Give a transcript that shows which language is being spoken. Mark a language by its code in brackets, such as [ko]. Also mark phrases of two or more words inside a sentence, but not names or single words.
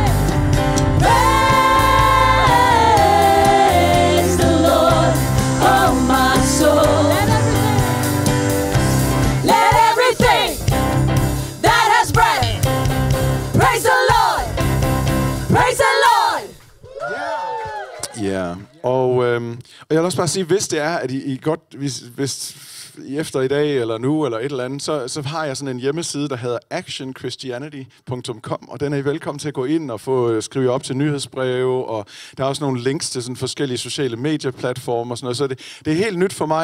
[en] Praise the Lord, oh my soul. Let everything that has breath praise the Lord. Praise the Lord. [da] Ja, og jeg vil også bare sige, hvis det er, at I godt, hvis efter i dag, eller nu, eller et eller andet, så har jeg sådan en hjemmeside, der hedder actionchristianity.com, og den er I velkommen til at gå ind og få skrive op til nyhedsbreve, og der er også nogle links til sådan forskellige sociale medieplatformer og sådan noget, så det er helt nyt for mig.